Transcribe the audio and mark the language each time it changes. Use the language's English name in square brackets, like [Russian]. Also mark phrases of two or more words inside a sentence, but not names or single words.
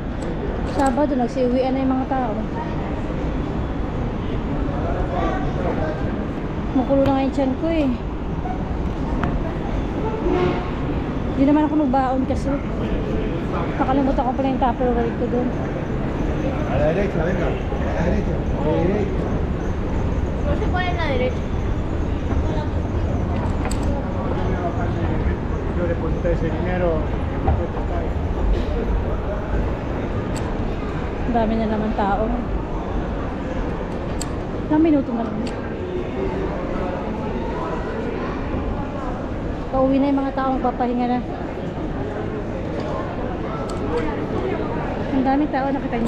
[Filipino] Sabado, nagsiuwian na yung mga tao. Makulo na nga yung tiyan ko eh. Hindi naman ako magbaon kasi nakalimutan ko pala yung tupperware ko doon. [Spanish] A la derecha, venga. A la derecha. Derecha. No se pone en la derecha. Yo deposité ese dinero. [Filipino] Ang dami na naman tao. Ilang minuto na lang. Pauwi na yung mga taong papahinga na. Ang daming tao, nakita nyo.